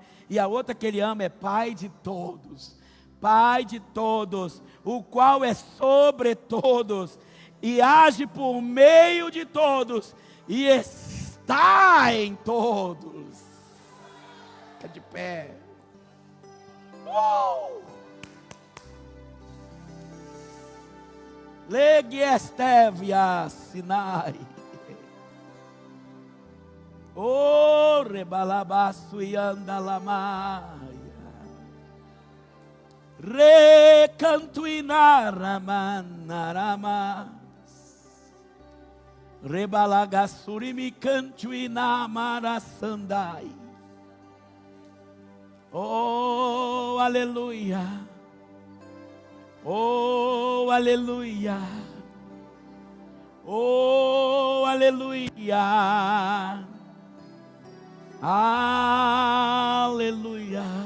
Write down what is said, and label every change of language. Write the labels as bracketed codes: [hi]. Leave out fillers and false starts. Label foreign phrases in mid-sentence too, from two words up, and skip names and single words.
[pt] E a outra que ele ama é Pai de todos. Pai de todos, o qual é sobre todos e age por meio de todos e está em todos. Fica de pé. Legue estevia Sinai. Oh, rebalabaço e andalamaia. Recantuinaramanaramas. Rebalagasurimi cantuinamarasandai. Oh, aleluia. Oh, aleluia. Oh, aleluia. Aleluia.